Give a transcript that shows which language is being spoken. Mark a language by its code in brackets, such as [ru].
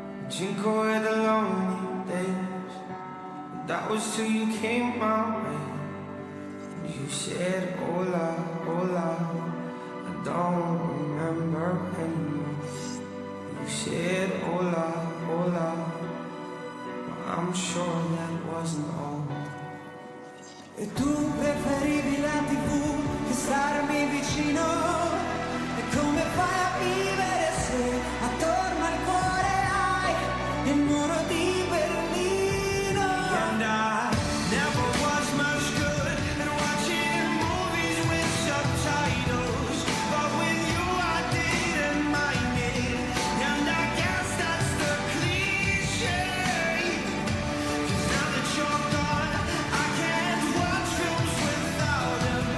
[en] Drink away the lonely days. That was till you came my way. And you said, hola, hola. I don't remember anymore. You said, hola, hola. But I'm sure that wasn't all. [it] E tu preferivi la TV che starmi vicino. E come fai a vivere se attorno al cuore hai il muro di Berlino? [en] And I never was much good at watching movies with subtitles, but with you I didn't mind it. And I guess that's the cliche, 'cause now that you're gone I can't watch films without him.